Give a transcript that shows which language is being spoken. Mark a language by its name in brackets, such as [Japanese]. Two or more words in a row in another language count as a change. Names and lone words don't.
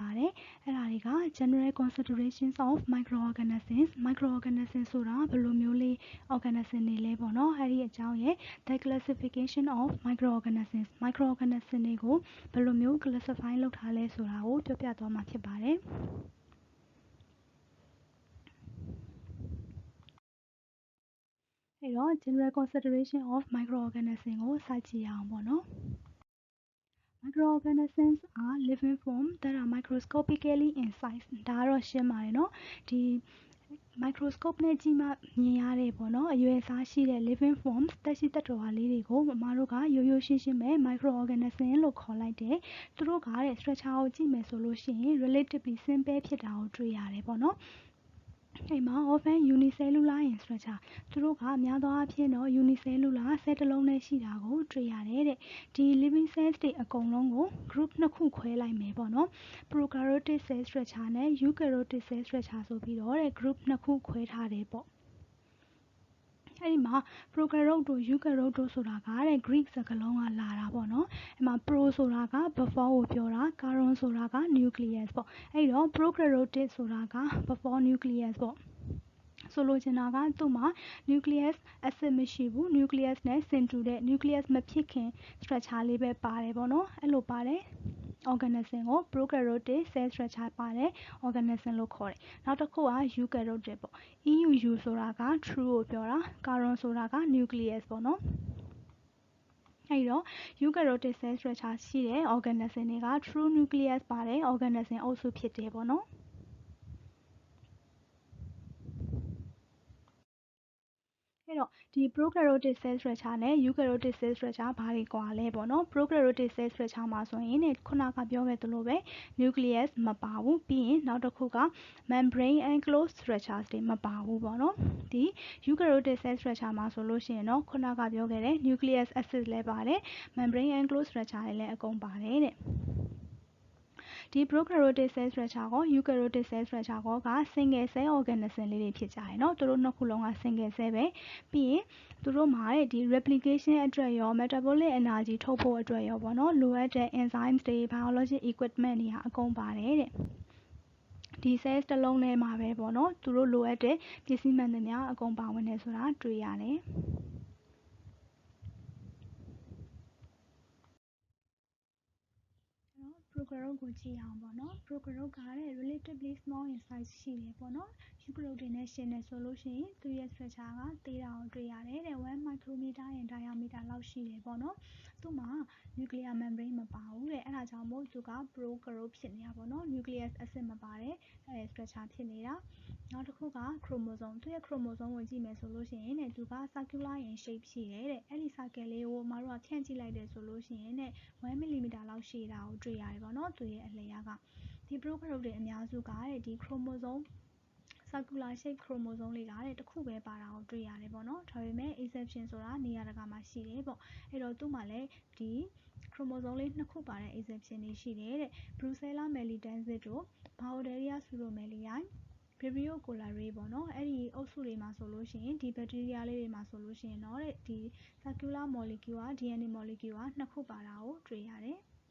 [Burmese] ပါတယ်။အဲ့ဒါတွေက [English] General Considerations of Microorganisms Microorganism [Burmese] ဆိုတာဘယ်လိုမျိုးလေး organism တွေလဲပေါ့နော်အဲ့ဒီအကြောင်းရဲ့ [English] The Classification of Microorganisms Microorganism [Burmese] တွေကိုဘယ်လိုမျိုး classify လုပ်ထားလဲဆိုတာကိုပြောပြသွားမှာဖြစ်ပါတယ်။အဲ့တော့ [English] General Consideration of Microorganism [Burmese] ကိုစကြည့်အောင်ပေါ့နော်။ Microorganisms [English] are living forms that are microscopically in size [Burmese] ဒါကတော့ရှင်းပါတယ်နော်ဒီ microscope နဲ့ကြည့်မှမြင်ရတဲ့ပေါ့နော်အရွယ်အစားရှိတဲ့ [English] living forms [Burmese] သက်ရှိသတ္တဝါလေးတွေကိုမမတို့ကရိုးရိုးရှင်းရှင်းပဲ microorganism လို့ခေါ်လိုက်တယ်သူတို့ကတဲ့ structure ကိုကြည့်မယ်ဆိုလို့ရှိရင် [English] relatively simple [Burmese] ဖြစ် တာကိုတွေ့ရတယ်ပေါ့နော်အဲ့မှာ [English] often unicellular in structure [Burmese] သူတို့ကများသောအားဖြင့်တော့ unicellular ဆဲတစ်လုံးနဲ့ရှိတာကိုတွေ့ရတယ်တဲ့ဒီ [English] living cells [Burmese] တွေအကုန်လုံးကို group နှစ်ခုခွဲလိုက်မယ်ပေါ့နော် [English] prokaryotic cell structure [Burmese] နဲ့ [English] eukaryotic cell structure [Burmese] ဆိုပြီးတော့တဲ့ group နှစ်ခုခွဲထားတယ်ပေါ့အဲ့ဒီမှာ prokaryote တို့ eukaryote တို့ဆိုတာကတဲ့ Greek စကားလုံးကလာတာ ပေါ့နော်အဲ့မှာ pro ဆိုတာက before ကိုပြောတာ karyon ဆိုတာက nucleus ပေါ့အဲ့တော့ prokaryotic ဆိုတာက before nucleus ပေါ့ ဆိုလိုချင်တာကသူ့မှာ [English] nucleus acid [Burmese] မရှိဘူး nucleus နဲ့ဆင်တူတဲ့ nucleus မဖြစ်ခင် structure လေးပဲပါတယ်ပေါ့နော်အဲ့လိုပါတဲ့ organism ကို [English] prokaryotic cell structure [Burmese] ပါတဲ့ organism လို့ခေါ်တယ်နောက်တစ်ခုက eukaryotic ပေါ့ EU ဆိုတာက true ကိုပြောတာ karyon ဆိုတာက nucleus ပေါ့နော်အဲ့တော့ [English] eukaryotic cell structure [Burmese] ရှိတဲ့ organism တွေက [English] true nucleus [Burmese] ပါတဲ့ organism အုပ်စုဖြစ်တယ်ပေါ့နော် အဲ့တော့ဒီ [English] prokaryotic cell structure [Burmese] နဲ့ [English] eukaryotic cell structure [Burmese] ဘာတွေကွာလဲပေါ့နော် [English] prokaryotic cell structure [Burmese] မှာဆိုရင်ခုနကပြောခဲ့သလိုပဲ nucleus မပါဘူးပြီးရင်နောက်တစ်ခုက [English] membrane enclosed structures [Burmese] တွေမပါဘူးပေါ့နော်ဒီ [English] eukaryotic cell structure [Burmese] မှာဆိုလို့ရှိရင်တော့ခုနကပြောခဲ့တဲ့ [English] nucleic acid [Burmese] လည်းပါတယ် membrane [English] enclosed structure [Burmese] တွေလည်းအကုန်ပါတယ်တဲ့ဒီ [English] prokaryotic cell structure [Burmese] ကို [English] eukaryotic cell structure [Burmese] ကိုက [English] single cell organism [Burmese] လေးတွေဖြစ်ကြတယ်เนาะသူတို့နှစ်ခုလုံးက [English] single cell [Burmese] ပဲပြီးရင်သူတို့မှာဒီ replication အတွက်ရော [English] metabolic energy [Burmese] ထုတ်ဖို့အတွက်ရောပေါ့နော်လိုအပ်တဲ့ enzymes တွေ [English] biologic equipment [Burmese] တွေဟာအကုန်ပါတယ်တဲ့ဒီ cells တစ်လုံးထဲမှာပဲပေါ့နော်သူတို့လိုအပ်တဲ့ပစ္စည်းမှန်သမျှအကုန်ပါဝင်တယ်ဆိုတာတွေ့ရတယ် prokaryote ကိုကြည့်အောင်ပေါ့နော် prokaryote ကတဲ့ [English] relatively small in size [Burmese] ရှိတယ်ပေါ့နော် eukaryote တွေနဲ့ယှဉ်တယ်ဆိုလို့ရှိရင်သူရဲ့ structure ကသေးတာကိုတွေ့ရတယ်တဲ့ [English] 1 micrometer in diameter [Burmese] လောက်ရှိတယ်ပေါ့နော်သူ့မှာ [English] nuclear membrane [Burmese] မပါဘူး တဲ့အဲ့ဒါကြောင့်မို့သူက prokaryote ဖြစ်နေတာပေါ့နော် [English] nucleic acid [Burmese] မပါတဲ့ structure ဖြစ်နေတာနောက်တစ်ခုက chromosome သူ့ရဲ့ chromosome ကိုကြည့်မယ်ဆိုလို့ရှိရင်တဲ့သူက [English] circular in shape [Burmese] ရှိတယ် တဲ့အဲ့ဒီ circle လေးကိုမတို့ကဖြန့်ကြည့်လိုက်တယ်ဆိုလို့ရှိရင်တဲ့1 mm လောက်ရှိတာကိုတွေ့ရတယ်ပေါ့နော်သူရဲ့အလျားကဒီ prokaryote တွေအများစုကတဲ့ဒီ [English] chromosome circular shape chromosome [Burmese] လေးကတဲ့တစ်ခုပဲပါတာကိုတွေ့ရတယ်ပေါ့နော်ဒါပေမဲ့ exception ဆိုတာနေရာတကာမှာရှိတယ်ပေါ့အဲ့တော့သူ့မှာလည်းဒီ chromosome လေးနှစ်ခုပါတဲ့ exception တွေရှိတယ်တဲ့ Brucella mellitansis တို့ Bordetella pseudomallei Vibrio cholerae ပေါ့နော်အဲ့ဒီအုပ်စုတွေမှာဆိုလို့ရှိရင်ဒီ bacteria လေးတွေမှာဆိုလို့ရှိရင်တော့တဲ့ဒီ [English] circular molecule [Burmese] က [English] DNA molecule [Burmese] ကနှစ်ခုပါတာကိုတွေ့ရတယ်